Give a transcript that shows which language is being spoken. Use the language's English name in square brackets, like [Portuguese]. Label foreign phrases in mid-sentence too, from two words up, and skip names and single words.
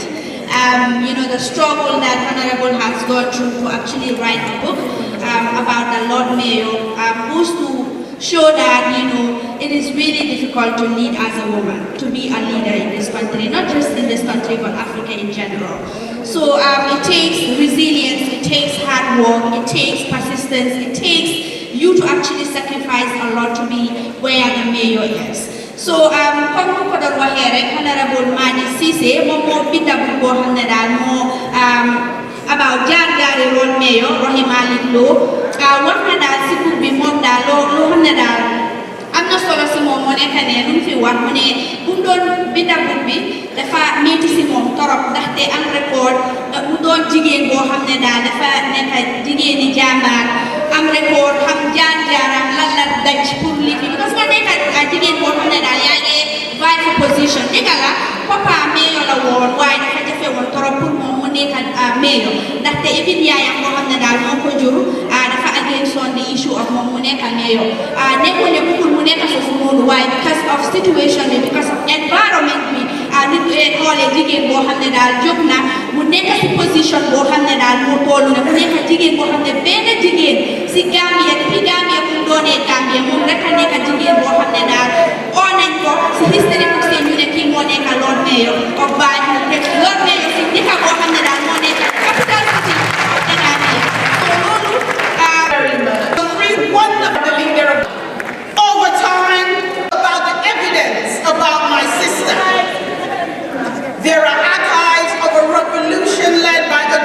[English] You know, the struggle that Honorable has gone through to actually write a book about the Lord Mayor, who's to show that, you know, it is really difficult to lead as a woman, to be a leader in this country, not just in this country, but Africa in general. So it takes resilience, it takes hard work, it takes persistence, it takes you to actually sacrifice a lot to be where the mayor is. [Wolof] So comme nu ko doon waxee rek Honorable Madi Cissé moom moo binda bu boo xam ne daal moo about jaar-jaari Lord Mayor Rohey Malick Lowe wax na daal si book bi moom daal loo xam ne daal am na solo si moom moo nekk ne lu mu fi wax mu ne bu mu doon binda book bi dafa métti si moom torop ndaxte am record mu doon jigéen boo xam ne daal dafa nekk jigéeni jàmbaar am record xam jaar-jaaram lan la daj pour liggéey parce que nga nekk jigéen boo xam ne daal yaa ngi position. Degala, papa mayor la woon waaye dafa jafe woon trop pour moom mu nekk mayor ndaxte even yaayam boo xam ne daal moo ko jur dafa [English] against on the issue of [Wolof] moom mu nekk mayor nekkul ne bëggul mu nekk foofu noonu waaye [English] because of situation [Wolof] bi [English] because of environment [Wolof] bi nit xoolee jigéen boo xam ne daal jóg na mu nekk si position boo xam ne daal moo toll ne mu nekk jigéen boo xam ne benn jigéen si Gambia depuis Gambia bu mu doonee Gambia moom rek a nekk jigéen boo xam ne daal oo nañ ko si [English] history books [Wolof] yi ñu ne kii moo nekk [English] Lord Mayor of Banjul [Wolof] te Lord Mayor si dëkk boo xam ne daal moo nekk [English] capital city of the Gambia [Wolof] so loolu [English] the leader of over time about the evidence about my sister. There are archives of a revolution led by the